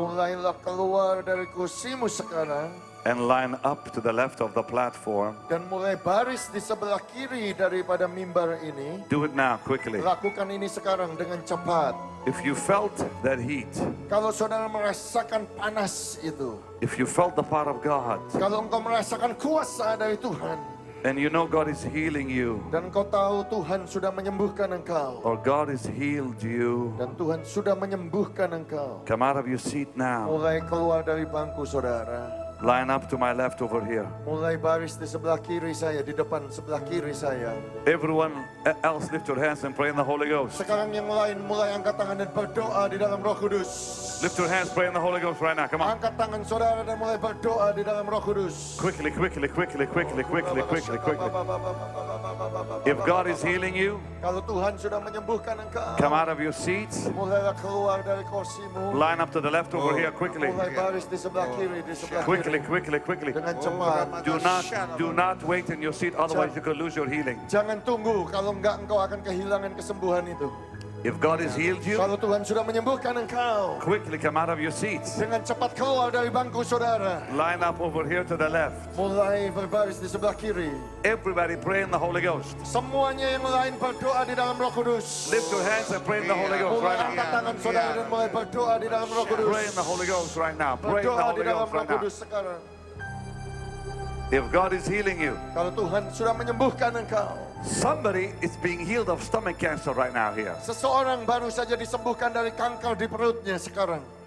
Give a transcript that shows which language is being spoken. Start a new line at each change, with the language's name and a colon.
Indonesian: Mulailah keluar dari kursimu sekarang.
English: and line up to the left of the platform.
Indonesian: Dan mulai baris di sebelah kiri daripada mimbar ini.
English: Do it now, quickly.
Indonesian: Lakukan ini sekarang dengan cepat.
English: If you felt that heat,
Indonesian: Kalau saudara merasakan panas itu.
English: if you felt the power of God,
Indonesian: Kalau engkau merasakan kuasa dari Tuhan.
English: and you know God is healing you,
Indonesian: Dan engkau tahu Tuhan sudah menyembuhkan engkau.
English: or God has healed you,
Indonesian: Dan Tuhan sudah menyembuhkan engkau.
English: come out of your seat now.
Indonesian: Mulai keluar dari bangku saudara.
English: Line up to my left over here.
Indonesian: Mulai baris di sebelah kiri saya, di depan sebelah kiri saya.
English: Everyone else lift your hands and pray in the Holy Ghost.
Indonesian: Sekarang yang lain mulai angkat tangan dan berdoa di dalam Roh Kudus.
English: Lift your hands, pray in the Holy Ghost right now. Come on.
Indonesian: Angkat tangan saudara dan mulai berdoa di dalam Roh Kudus.
English: Quickly, quickly, quickly, quickly, quickly, quickly, quickly. If God is healing you,
Indonesian: Kalau Tuhan sudah menyembuhkan engkau,
English: come out of your seats.
Indonesian: mulailah keluar dari kursimu.
English: Line up to the left over here quickly.
Indonesian: Mulai baris di sebelah kiri, di sebelah
English: Quickly,
Indonesian: kiri.
English: quickly, quickly.
Indonesian: Dengan cepat.
English: Do not wait in your seat, otherwise you could lose your healing.
Indonesian: Jangan tunggu, kalau enggak engkau akan kehilangan kesembuhan itu.
English: If God has healed you,
Indonesian: Kalau Tuhan sudah menyembuhkan engkau,
English: quickly come out of your seats.
Indonesian: dengan cepat keluar dari bangku saudara.
English: Line up over here to the left.
Indonesian: Mulai berbaris di sebelah kiri.
English: Everybody pray in the Holy Ghost.
Indonesian: Semuanya yang lain berdoa di dalam Roh Kudus.
English: Lift your hands and pray in the Holy Ghost
Indonesian: Mulai
English: right
Indonesian: angkat
English: now.
Indonesian: tangan saudara dan mulai berdoa di dalam Roh Kudus.
English: Pray in the Holy Ghost right now. Pray in the
Indonesian: Berdoa di
English: Holy
Indonesian: dalam
English: Ghost
Indonesian: Roh
English: right now.
Indonesian: Kudus sekarang.
English: If God is healing you,
Indonesian: Kalau Tuhan sudah menyembuhkan engkau,
English: somebody is being healed of stomach cancer right now here.
Indonesian: seseorang baru saja disembuhkan dari kanker di perutnya sekarang.